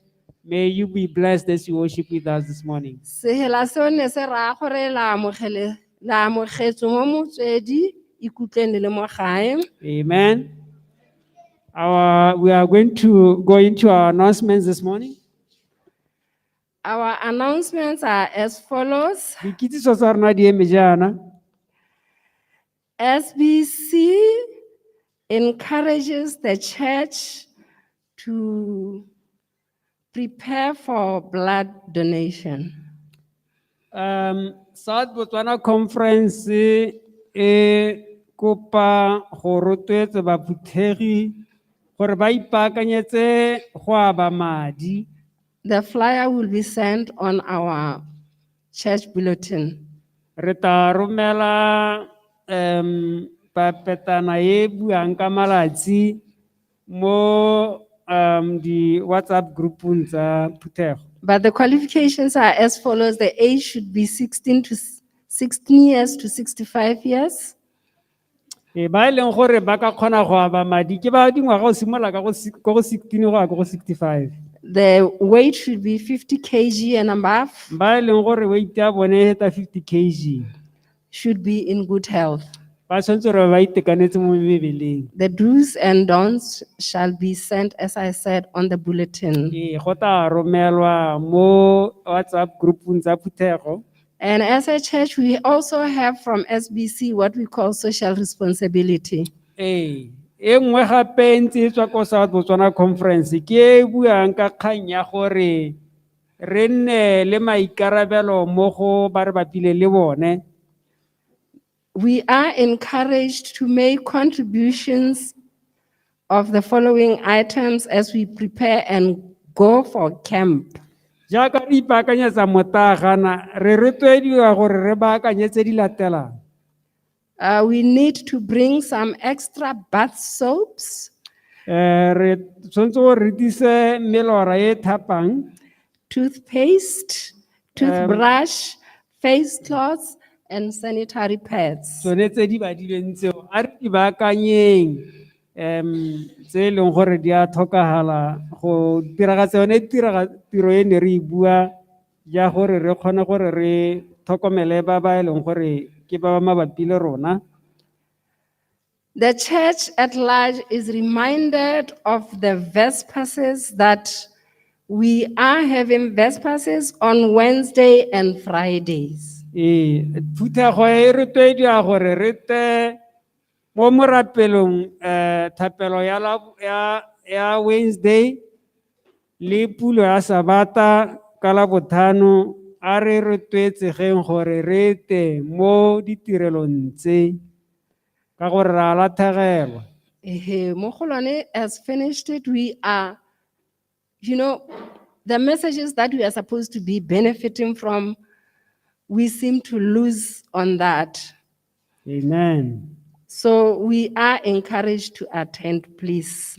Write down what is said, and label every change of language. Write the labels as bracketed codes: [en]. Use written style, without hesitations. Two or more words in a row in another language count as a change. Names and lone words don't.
[en] May you be blessed as you worship with us this morning. [tn] Sehela seo ne se raya gore la amogetswe mo motswedi ikutlweng le mo gae. Amen. [en] We are going to go into our announcements this morning. Our announcements are as follows. [tn] Dikitsiso tsa rona di eme jaana. [en] SBC encourages the church to prepare for blood donation. [tn] South Botswana Conference kopa go rotloetsa baphuthegi gore ba ipaakanyetse go aba madi. [en] The flyer will be sent on our church bulletin. [tn] Re tla romela papetana e buang ka malatsi mo di WhatsApp groupung tsa phuthego. [en] But the qualifications are as follows. The age should be 16 years to 65 years. [tn] Ba ileng gore ba ka kgona go aba madi ke ba dingwaga go simolola ka go 16 go ya go 65. [en] The weight should be 50 kg and above, [tn] ba e leng gore weight ya bone e feta 50 kg [en] should be in good health. [tn] ba tshwanetse gore ba itekanetse mo mebeleng. [en] The do's and don'ts shall be sent, as I said, on the bulletin. [tn] Go tla romelwa mo WhatsApp groupung tsa Phuthego. [en] And as a church, we also have from SBC what we call social responsibility. [tn] E nngwe gape e ntse e tswa ko South Botswana Conference ke e buang ka kgang ya gore re nne le maikarabelo mo go ba re bapile le bone. [en] We are encouraged to make contributions of the following items as we prepare and go for camp. [tn] Jaaka re ipaakanyetsa motagana re rotloediwa gore re baakanyetse di latelang. [en] We need to bring some extra bath soaps, [tn] Re tshwanetse gore re dise melora e thapang, [en] toothpaste, toothbrush, face cloths, and sanitary pads. [tn] tsone tse di badilweng tseo a re di baakanyeng tse e leng gore di a tlhokagala go diragatsa yone tiro e ne re e bua ya gore re kgone gore re tlhokomele ba ba e leng gore ke ba ba mabapi le rona. [en] The church at large is reminded of the Vespas's that we are having Vespas's on Wednesday and Fridays. [tn] Phuthego e rotloediwa gore re te mo morapelong thapelo ya Wednesday le pulo ya Sabata ka Labotlhano a re rotloetsegeng gore re te mo ditirelong tse ka gore ra latlhegelwa. [en] Mogolwane has finished it. We are, the messages that we are supposed to be benefiting from, we seem to lose on that. Amen. So we are encouraged to attend, please.